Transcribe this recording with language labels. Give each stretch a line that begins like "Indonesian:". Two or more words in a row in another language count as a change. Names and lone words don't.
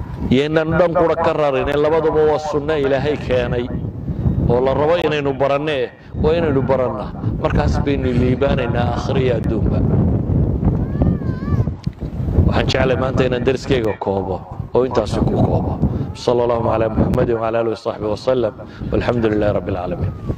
Somali: Yeenan dhan qura ka rarin, ee labaduba waa sunno Ilaahay keenay. Oo la rabo inaynu barannee, waa inaynu barannaa. Markaas baynu liibaanaynaa aakhiro iyo adduunba. Waxaan jeclay maanta inaan dariskayga koobo, oo intaasi ku koobo.
Arabic: صلى الله على محمد وعلى آله وصحبه وسلم والحمد لله رب العالمين.